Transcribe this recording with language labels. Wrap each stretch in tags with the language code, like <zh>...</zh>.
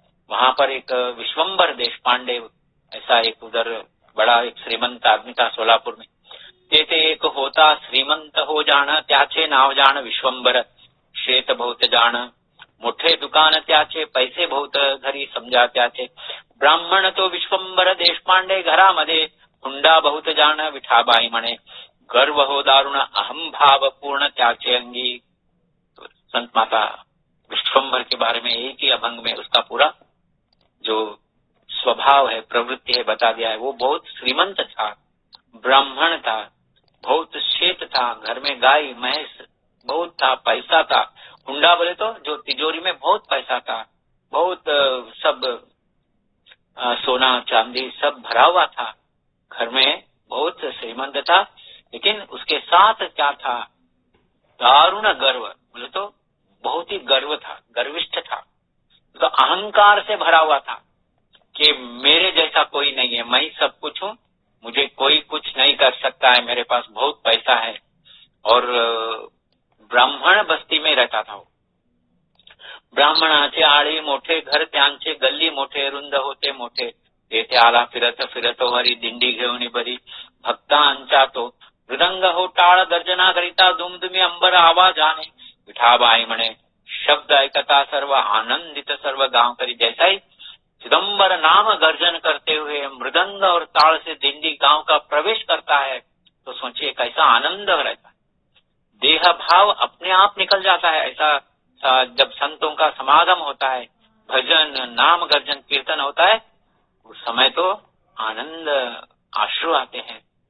<hi>वहां पर एक विश्वम्बर देशपांडे, ऐसा एक उधर बड़ा एक श्रीमंत आदमी था सोलापुर में।</hi> <mr>ते एक होता श्रीमंत हो जाना, त्याचे नाव जाण विश्वम्बर, शेत बहुत जाण मोठे दुकान त्याचे, पैसे बहुत घरी समजा त्याचे, ब्राह्मण तो विश्वम्बर देशपांडे, घरामध्ये हुंडा बहुत जाण, विठाबाई म्हणे गर्व हो दारुण, अहम भाव पूर्ण त्याचे अंगी।</mr> <hi>तो संत माता विश्वम्बर के बारे में एक ही अभंग में उसका पूरा जो स्वभाव है, प्रवृत्ति है, बता दिया है। वो बहुत श्रीमंत था, ब्राह्मण था, बहुत श्वेत था, घर में गाय भैंस बहुत था, पैसा था। हुंडा बोले तो जो तिजोरी में बहुत पैसा था, बहुत सब सोना चांदी सब भरा हुआ था, घर में बहुत श्रीमंत था। लेकिन उसके साथ क्या था, दारुण गर्व, बोले तो बहुत ही गर्व था, गर्विष्ठ था, तो अहंकार से भरा हुआ था कि मेरे जैसा कोई नहीं है, मैं ही सब कुछ हूँ, मुझे कोई कुछ नहीं कर सकता है, मेरे पास बहुत पैसा है। और ब्राह्मण बस्ती में रहता था वो।</hi> <mr>ब्राह्मणाचे आळी मोठे घर त्यांचे, गल्ली मोठे रुंद होते मोठे, तेथे आला फिरत फिरत हरी, दिंडी घेऊन बरी भक्तांचा तो, मृदंग हो टाळ गर्जना करिता, दुमदुमी अंबर आवाजाने, विठाबाई म्हणे शब्द ऐकता सर्व आनंदित सर्व गांव करी।</mr> <hi>जैसा ही चिदम्बर नाम गर्जन करते हुए मृदंग और ताल से दिंडी गांव का प्रवेश करता है, तो सोचिए कैसा आनंद रहता है, देह भाव अपने आप निकल जाता है। ऐसा जब संतों का समागम होता है, भजन नाम गर्जन कीर्तन होता है, उस समय तो आनंद आश्रु आते हैं।</hi>